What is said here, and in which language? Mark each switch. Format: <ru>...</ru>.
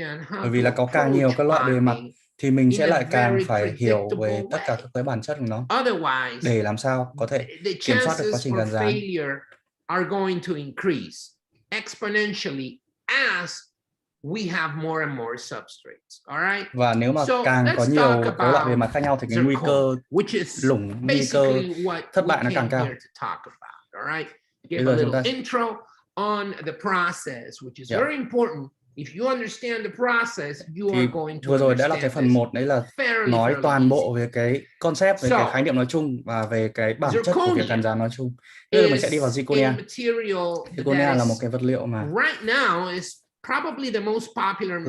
<vi>Bởi vì là có càng nhiều các loại bề mặt thì mình sẽ lại càng phải hiểu về tất cả các cái bản chất của nó để làm sao có thể kiểm soát được quá trình gắn dán.</vi> <en>Are going to increase exponentially as we have more and more substrates. All right.</en> <vi>Và nếu mà càng có nhiều cái loại bề mặt khác nhau thì cái nguy cơ lủng, nguy cơ thất bại nó càng cao.</vi> <en>All right.</en> <vi>Bây giờ chúng ta</vi> <en>intro on the process, which is very important. If you understand the process, you are going to.</en> <vi>Vừa rồi đã là cái phần 1, đấy là nói toàn bộ về cái concept, về cái khái niệm nói chung và về cái bản chất của việc gắn dán nói chung. Bây giờ mình sẽ đi vào zirconia. Zirconia là một cái vật liệu mà</vi> <en>right now is probably the most popular</en>